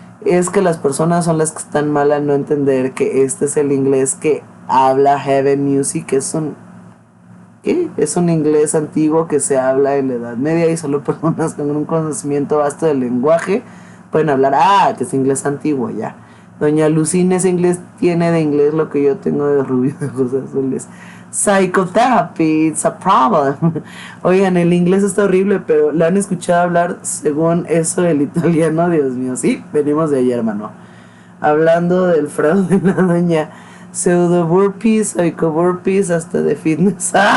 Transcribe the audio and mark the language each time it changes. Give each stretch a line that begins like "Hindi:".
Spanish: Es que las personas son las que están mal al no entender que este es el inglés que habla Heaven Music. Es un inglés antiguo que se habla en la Edad Media y solo personas con un conocimiento vasto del lenguaje pueden hablar. Que es inglés antiguo, ya. Doña Lucina, ese inglés tiene de inglés lo que yo tengo de rubio de ojos azules.
English: Psychotherapy, it's a problem.
Spanish: Oigan, el inglés está horrible, pero ¿la han escuchado hablar según eso el italiano? Dios mío, sí, venimos de ayer, hermano. Hablando del fraude de la doña pseudo burpees, psycho burpees, hasta de fitness.